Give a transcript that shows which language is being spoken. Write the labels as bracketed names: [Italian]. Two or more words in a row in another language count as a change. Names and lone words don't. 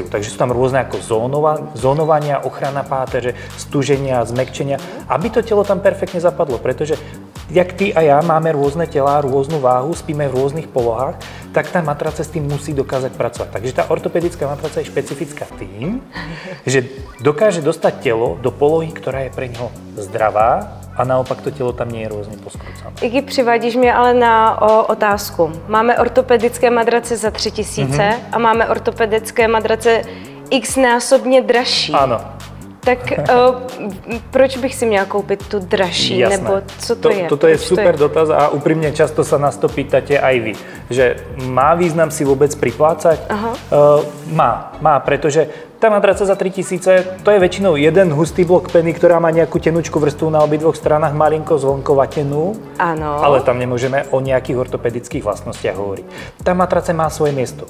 [Slovak] Takže sú tam rôzne ako zónovania, ochrana páteře, stuženia, zmäkčenia, aby to telo tam perfektne zapadlo, pretože jak ty a ja máme rôzne telá, rôznu váhu, spíme v rôznych polohách, tak tá matrace s tým musí dokázať pracovať. Takže tá ortopedická matraca je špecifická tým, že dokáže dostať telo do polohy, ktorá je pre ňoho zdravá, a naopak to tělo tam nie je různě poskrúcané. [Czech] Iggy, přivádíš mě ale na otázku. Máme ortopedické madrace za 3000 a máme ortopedické madrace x-násobně dražší. [Slovak] Áno. [Czech] Tak proč bych si měla koupit tu dražší, [Slovak] Jasné. [Czech] nebo co to je? [Slovak] Toto je super dotaz a úprimne často sa nás to pýtate aj vy. Že má význam si vôbec priplácať? Má, pretože tá matraca za 3000, to je väčšinou jeden hustý blok peny, ktorá má nejakú tenučku vrstvu na obidvoch stranách, malinko zvonkovatenú. Áno. Ale tam nemôžeme o nejakých ortopedických vlastnostiach hovoriť. Tá matraca má svoje miesto.